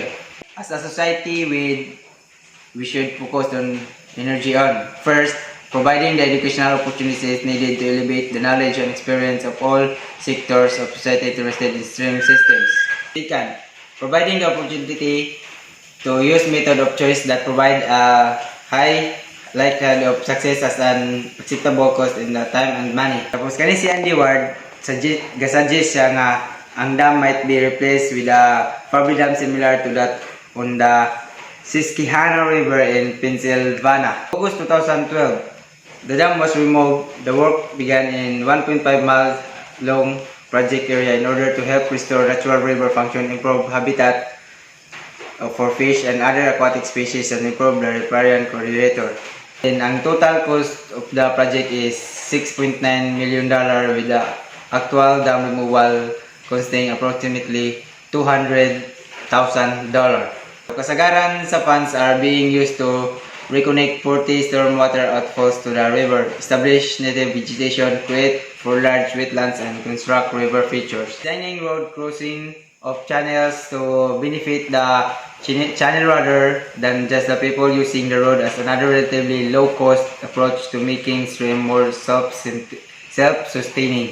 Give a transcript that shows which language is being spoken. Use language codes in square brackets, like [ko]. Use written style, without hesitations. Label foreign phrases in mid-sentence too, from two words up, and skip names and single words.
[en] As a society, we should focus on energy on: first, providing the educational opportunities needed to elevate the knowledge and experience of all sectors of society interested in stream systems. Second, providing the opportunity to use method of choice that provide a high likelihood of success as an acceptable cost in the time and money. [ceb] Tapos kani si [en] Andy Ward, suggest [ceb] siya nga ang [en] dam might be replaced with a Fabi dam similar to that on the Susquehanna River in Pennsylvania. August 2012, the dam was removed. The work began in 1.5 mile long project area in order to help restore natural river function, improve habitat for fish and other aquatic species, and improve the riparian correlator. And ang total cost of the project is $6.9 million with the actual dam removal costing approximately $200,000. [ceb] Kasagaran sa [en] funds are being used to reconnect 40 stormwater outfalls to the river, establish native vegetation, create for large wetlands, and construct river features. Designing road crossing of channels to benefit the channel rather than just the people using the road as another relatively low-cost approach to making stream more self-sustaining.